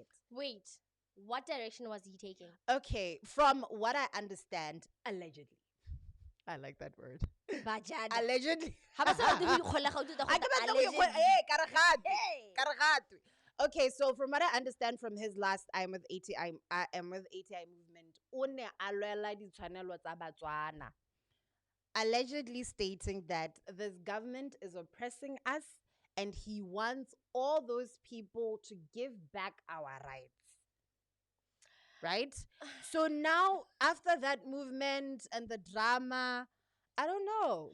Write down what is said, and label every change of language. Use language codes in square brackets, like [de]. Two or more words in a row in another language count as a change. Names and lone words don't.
[en] Wait, what direction was he taking? Okay, from what I understand, allegedly. I like that word. Bajada. Allegedly. Okay, so from what I understand from his last I'm with ATI, I am with ATI movement, [tn] o ne a lwela ditshwanelo tsa Botswana, [en] allegedly stating that this government is oppressing us and he wants all those people to give back our rights. Right? So now, after that movement and the drama, I don't know.